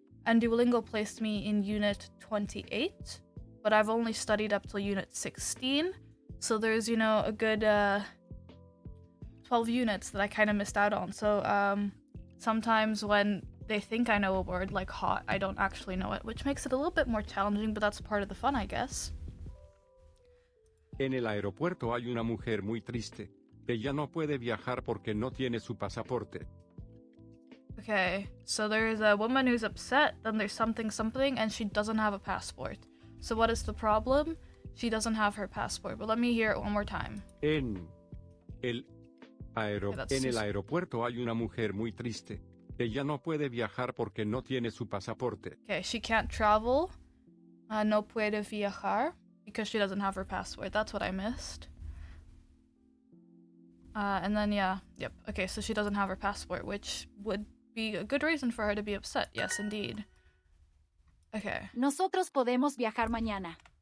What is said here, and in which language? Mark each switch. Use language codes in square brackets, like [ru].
[en] And Duolingo placed me in unit 28, but I've only studied up till unit 16, so there's, you know, a good 12 units that I kind of missed out on. So sometimes when they think I know a word like hot, I don't actually know it, which makes it a little bit more challenging, but that's part of the fun, I guess. [es] En el aeropuerto hay una mujer muy triste. Ella no puede viajar porque no tiene su pasaporte. [en] Okay, so there's a woman who's upset, then there's something, and she doesn't have a passport. So what is the problem? She doesn't have her passport, but let me hear it one more time. [es] En el aeropuerto hay una mujer muy triste. Ella no puede viajar porque no tiene su pasaporte. [en] Okay, she can't travel. [es] No puede viajar [en] because she doesn't have her passport. That's what I missed. And then yeah, yep. Okay, so she doesn't have her passport, which would be a good reason for her to be upset. Yes, indeed. Okay. [es] Nosotros podemos viajar mañana.